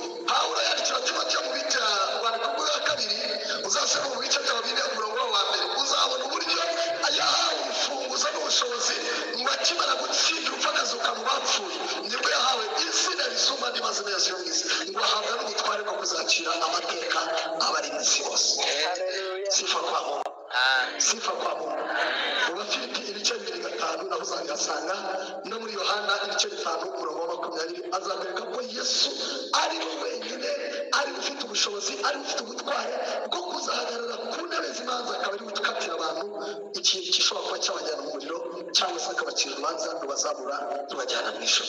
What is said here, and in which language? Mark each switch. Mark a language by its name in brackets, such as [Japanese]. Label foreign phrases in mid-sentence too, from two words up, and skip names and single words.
[Kinyarwanda] Pawulo yandikira Timoteyo mu bice rwandiko rwa 2, uzasoma mu bice bya 4 umurongo wa 1, uzabona uburyo yahawe urufunguzo n'ubushobozi ngo akimara gutsinda urupfu akazuka mu bapfuye, nibwo yahawe izina risumba andi mazina yose yo mu isi, ngo ahabwa n'ubutware bwo kuzakira amateka abari mu isi bose. [Swahili] Sifa kwa Mungu. Sifa kwa Mungu. [Kinyarwanda] Abafilipi ibice 2:5 naho uzabihasanga, no muri Yohana ibice 5 umurongo wa 20 azakwereka ko Yesu ari we wenyine, ari ufite ubushobozi, ari ufite ubutware bwo kuzahagarara ku ntebe z'imanza, akaba ari gutukatira abantu ikintu gishobora kuba cyabajyana mu muriro cyangwa se akabacira urubanza rubazamura rubajyana mu ijuru.